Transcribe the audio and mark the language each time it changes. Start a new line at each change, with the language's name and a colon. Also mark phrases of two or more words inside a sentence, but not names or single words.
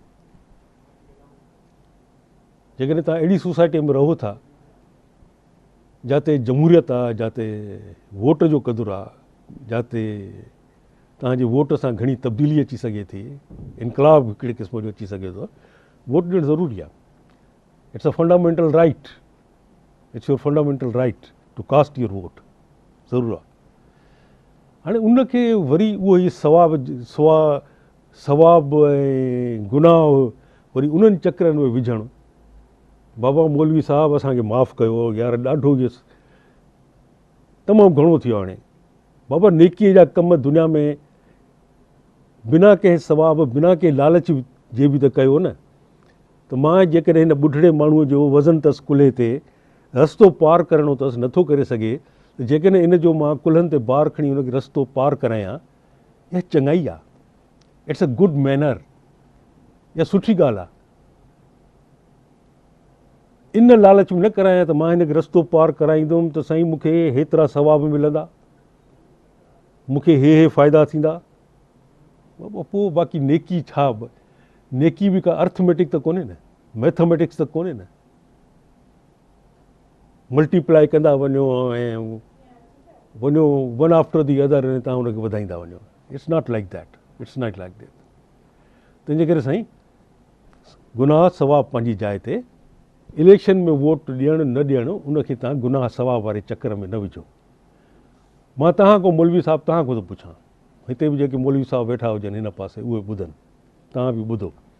Sindhi: जेकॾहिं तव्हां अहिड़ी सोसाइटी में रहो था जिते जमहूरियत आहे, जिते वोट जो क़दुरु आहे, जिते तव्हांजे वोट सां घणी तब्दीली अची सघे थी, इनकलाब हिकिड़े क़िस्म जो अची सघे थो, वोट ॾियणु ज़रूरी आहे।
English: It's a fundamental right, it's your fundamental right to cast your vote,
Sindhi: ज़रूरु आहे। हाणे उनखे वरी उहो ई सवाब ऐं गुनाह वरी उन्हनि चकरनि में विझणु, बाबा मौलवी साहब असांखे माफ़ु कयो, यार ॾाढो इहो तमामु घणो थियो। हाणे बाबा नेकीअ जा कम दुनिया में बिना कंहिं सवाब, बिना कंहिं लालच जे बि त कयो न। त मां जेकॾहिं हिन ॿुढड़े माण्हूअ जो वज़न अथसि कुल्हे ते, रस्तो पार करिणो अथसि, नथो करे सघे, त जेकॾहिं इन जो मां कुल्हनि ते बार खणी हुनखे रस्तो पार करायां, इहा चङाई आहे,
English: It's a good manner,
Sindhi: इहा सुठी ॻाल्हि आहे। इन लालच में न करायां त मां हिनखे रस्तो पार कराईंदुमि त साईं मूंखे हेतिरा सवाब मिलंदा। मूंखे हे फ़ाइदा थींदा, पोइ बाक़ी नेकी छा, नेकी बि का अर्थमेटिक त कोन्हे न, मैथमेटिक्स त कोन्हे न। मल्टीप्लाई कंदा वञो ऐं वञो
English: one after the other
Sindhi: ऐं तव्हां हुनखे वधाईंदा वञो।
English: It's not like that, it's not like that.
Sindhi: तंहिंजे करे साईं गुनाह सवाब पंहिंजी जाइ ते, इलेक्शन में वोट ॾियणु न ॾियणु उनखे तव्हां गुनाह सवाब वारे चकर में न विझो। मां तव्हां खां मौलवी साहिबु तव्हां खां थो पुछां, हिते बि जेके मौलवी साहिब वेठा हुजनि हिन पासे उहे ॿुधनि, तव्हां बि ॿुधो।